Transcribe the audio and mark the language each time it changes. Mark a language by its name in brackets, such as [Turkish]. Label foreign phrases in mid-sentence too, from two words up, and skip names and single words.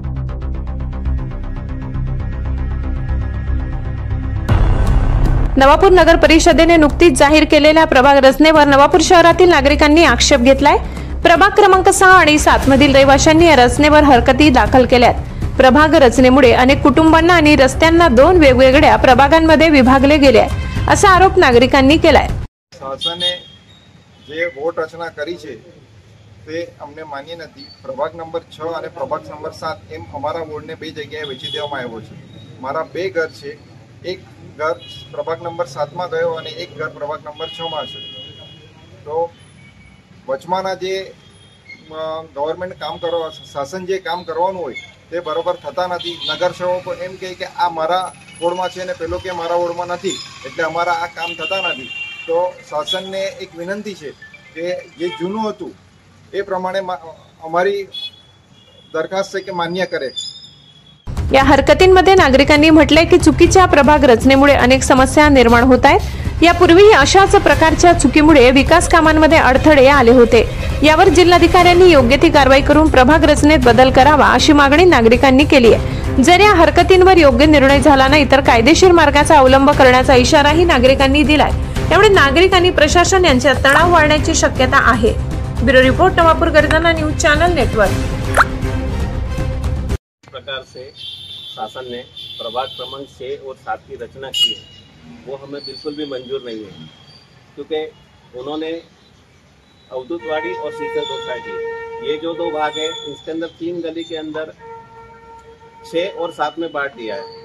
[Marathi] नवापूर नगर परिषदेने नुकतीच जाहीर केलेल्या प्रभाग रचनेवर नवापूर शहरातील नागरिकांनी आक्षेप घेतलाय। प्रभाग क्रमांक 6 आणि 7 मधील रहिवाशांनी या रचनेवर हरकती दाखल केल्यात। प्रभाग रचनेमुळे अनेक कुटुंबांना आणि रस्त्यांना 2 वेगवेगळ्या प्रभागांमध्ये विभागले गेले आहे, असा आरोप नागरिकांनी केलाय। [Gujarati] શાસને જે વોટ રચના કરી છે તે અમને માન્ય નથી। પ્રભાગ નંબર 6 અને પ્રભાગ નંબર 7 એમ અમારા વોર્ડને બે જગ્યાએ વેચી દેવામાં આવ્યો છે। મારા બે ઘર છે, એક ઘર પ્રભાગ નંબર 7 માં ગયો અને એક ઘર પ્રભાગ નંબર 6 માં છે। તો વચમાના જે ગવર્નમેન્ટ કામ કરવા શાસન જે કામ કરવાનું હોય તે બરોબર થતા નથી। નગરસેવકો એમ કહે કે આ મારા વોર્ડમાં છે ને પેલો કે મારા વોર્ડમાં નથી, એટલે અમારા આ કામ થતા નથી। તો શાસનને એક વિનંતી છે કે જે જૂનું હતું એ પ્રમાણે અમારી દરખાસ્ત છે કે માન્ય કરે। [Marathi] या हरकतींमध्ये नागरिकांनी म्हटलंय की चुकीच्या प्रभाग रचनेमुळे अनेक समस्या निर्माण होत आहेत। यापूर्वी अशाच प्रकारच्या चुकीमुळे विकास कामांमध्ये अडथळे आले होते। यावर जिल्हाधिकाऱ्यांनी योग्य ती कारवाई करून प्रभाग रचनेत बदल करावा अशी मागणी नागरिकांनी केली आहे। जर या हरकतींवर योग्य निर्णय झाला नाही तर कायदेशीर मार्गाचा अवलंब करण्याचा इशाराही नागरिकांनी दिलाय। त्यामुळे नागरिक आणि प्रशासन यांच्यात तणाव वाढण्याची शक्यता आहे। ब्युरो रिपोर्ट, नवापूर गर्जना न्यूज चैनल नेटवर्क। [Hindi] प्रकार से शासन ने प्रभाग क्रमांक 6 और 7 की रचना की है, वो हमें बिल्कुल भी मंजूर नहीं है, क्योंकि उन्होंने अवधूतवाड़ी और सीसर सोसाइटी ये जो 2 भाग है इसके अंदर 3 गली के अंदर 6 और 7 में बांट दिया है।